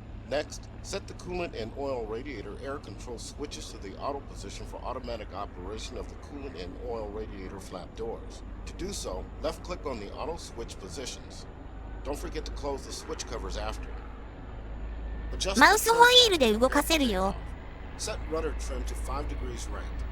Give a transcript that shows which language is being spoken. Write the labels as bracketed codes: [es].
[en] Next, set the coolant and oil radiator air control switches to the auto position for automatic operation of the coolant and oil radiator flap doors. To do so, left-click on the auto switch positions. Don't forget to close the switch covers after. Adjust [ja] マウスホイールで動かせるよ。 [en] Set rudder trim to 5 degrees right.